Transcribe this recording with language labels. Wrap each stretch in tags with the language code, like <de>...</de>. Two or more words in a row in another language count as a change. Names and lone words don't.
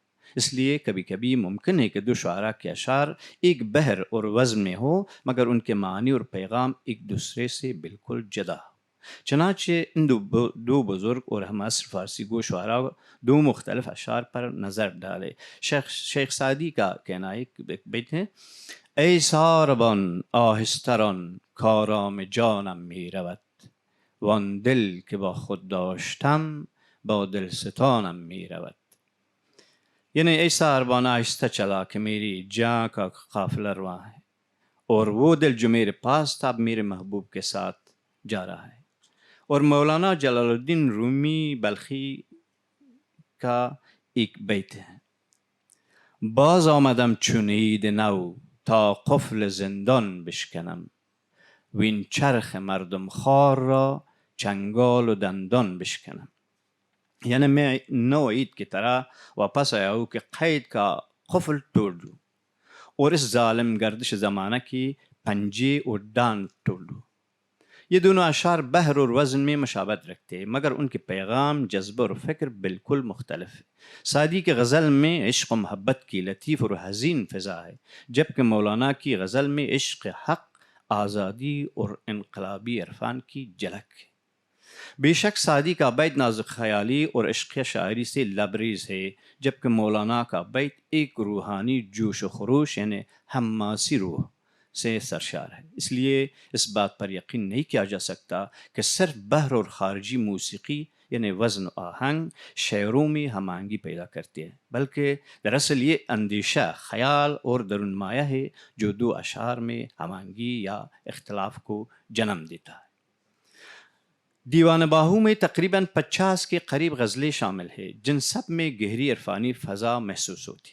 <ur>اس لیے کبھی کبھی ممکن ہے کہ دو شعراء کے اشعار ایک بحر اور وزن میں ہو، مگر ان کے معنی اور پیغام ایک دوسرے سے بالکل جدا ہو۔ چنانچہ ان دو بزرگ اور ہم عصر فارسی گو شعراء دو مختلف اشعار پر نظر ڈالے۔ شیخ سعدی کا کہنا ہے، ایک بیت ہے:</ur> <fa>ای ساربان آہستران کارام جانم می رود، وان دل که با خود داشتم با دل ستانم می رود۔</fa> <ur>یعنی ای ساربان آہستہ چلا کہ میری جاں کا قافلہ رواں ہے، اور وہ دل جو میرے پاس تھا اب میرے محبوب کے ساتھ جا رہا ہے۔ اور مولانا جلال الدین رومی بلخی کا ایک بیت ہے:</ur> <fa>باز آمدم چون عید نو تا قفل زندان بشکنم، وین چرخ مردم خوار را چنگال و دندان بشکنم۔</fa> <ur>یعنی میں نو عید کی طرح واپس آیا ہوں کہ قید کا قفل توڑ دوں اور اس ظالم گردش زمانہ کی پنجے اور ڈان توڑ دوں۔ یہ دونوں اشعار بحر اور وزن میں مشابہت رکھتے ہیں، مگر ان کے پیغام، جذبہ اور فکر بالکل مختلف ہے۔ سعدی کی غزل میں عشق و محبت کی لطیف اور حزین فضا ہے، جبکہ مولانا کی غزل میں عشق حق، آزادی اور انقلابی عرفان کی جھلک ہے۔ بے شک سعدی کا بیت نازک خیالی اور عشق شاعری سے لبریز ہے، جبکہ مولانا کا بیت ایک روحانی جوش و خروش یعنی حماسی روح سے سرشار ہے۔ اس لیے اس بات پر یقین نہیں کیا جا سکتا کہ صرف بحر اور خارجی موسیقی یعنی وزن و آہنگ شعروں میں ہم آہنگی پیدا کرتی ہے، بلکہ دراصل یہ اندیشہ، خیال اور درون مایہ ہے جو دو اشعار میں ہم آہنگی یا اختلاف کو جنم دیتا ہے۔ دیوان باہو میں تقریباً 50 کے قریب غزلیں شامل ہیں، جن سب میں گہری عرفانی فضا محسوس ہوتی ہے۔</ur>